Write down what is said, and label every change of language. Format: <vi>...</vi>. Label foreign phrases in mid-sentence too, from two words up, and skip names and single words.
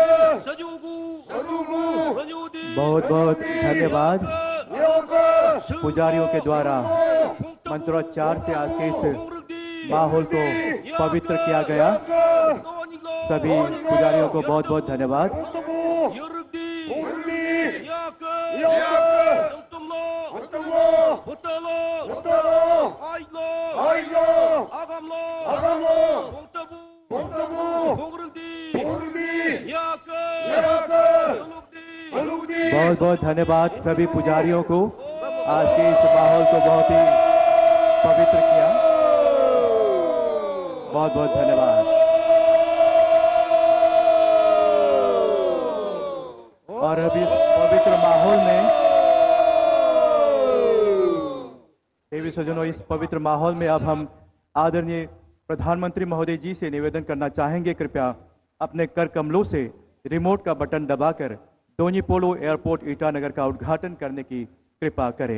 <njz>Sajugu, Sajugu, Ranyudi,</njz> <hi>बहुत बहुत धन्यवाद</hi> <njz>Yaka,</njz> <hi>पुजारियों के द्वारा मंत्रोच्चार से आज के इस माहौल को पवित्र किया गया। सभी पुजारियों को बहुत बहुत धन्यवाद।</hi> <njz>Yarugdi, Yarugdi, Yaka, Yaka, Santumlo, Santumlo, Hutalo, Hutalo, Aiglo, Aiglo, Agamlo, Agamlo, Pungtabu, Pungtabu, Pungrugdi, Pungrugdi, Yaka, Yaka, Salugdi, Salugdi,</njz> <hi>बहुत बहुत धन्यवाद सभी पुजारियों को आज के इस माहौल को बहुत ही पवित्र किया। बहुत बहुत धन्यवाद। और अभी इस पवित्र माहौल में देवी सज्जनों, इस पवित्र माहौल में अब हम आदरणीय प्रधानमंत्री महोदय जी से निवेदन करना चाहेंगे, कृपया अपने कर कमलों से रिमोट का बटन दबाकर दोन्यीपोलो एयरपोर्ट ईटानगर का उद्घाटन करने की कृपा करें।</hi>